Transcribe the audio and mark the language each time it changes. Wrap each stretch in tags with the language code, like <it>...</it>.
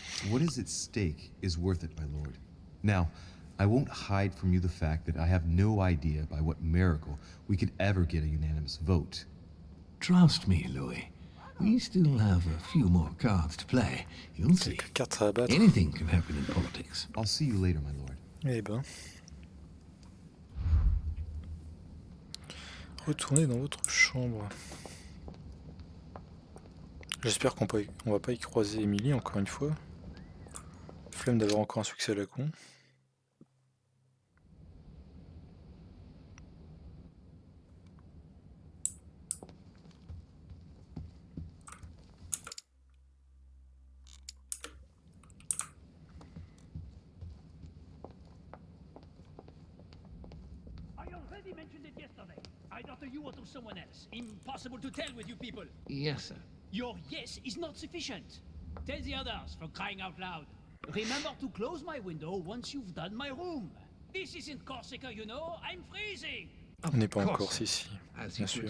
<en>What is at stake is worth it, my lord. Now, I won't hide from you the fact that I have no idea by what miracle we could ever get a unanimous vote. Trust me, Louis. We still have a few more cards to play. You'll see. Anything can happen in politics. I'll see you later, my lord.</en> <fr>Eh ben. Retournez dans votre chambre. J'espère qu'on va pas y croiser Emily encore une fois. Flemme d'avoir encore un succès à la con.</fr> <en>hardly mentioned it yesterday. Either to you or to someone else. Impossible to tell with you people. Yes, sir. Your yes is not sufficient. Tell the others, for crying out loud. Remember to close my window once you've done my room. This isn't Corsica, you know. I'm freezing.</en> <fr>On n'est pas en Corse ici, bien sûr.</fr>